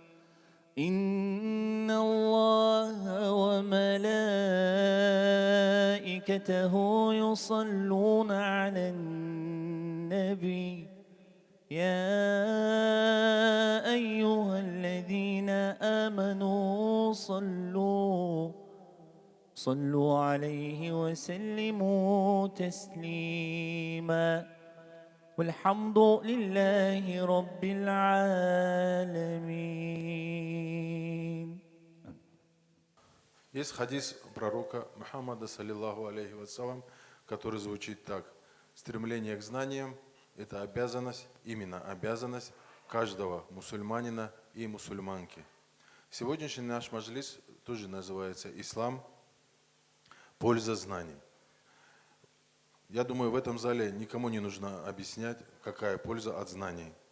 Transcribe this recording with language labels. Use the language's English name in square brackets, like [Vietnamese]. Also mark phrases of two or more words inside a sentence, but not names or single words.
[Arabic] إن الله وملائكته يصلون على النبي يا أيها الذين آمنوا صلوا عليه وسلموا تسليما والحمد لله رب العالمين. [Russian] Есть хадис пророка Мухаммада, [Arabic] صلى الله عليه وسلم, [Russian] который звучит так. Стремление к знаниям – это обязанность, именно обязанность каждого мусульманина и мусульманки. Сегодняшний наш маджлис тоже называется «Ислам. Польза знаний». Я думаю, в этом зале никому не нужно объяснять, какая польза от знаний.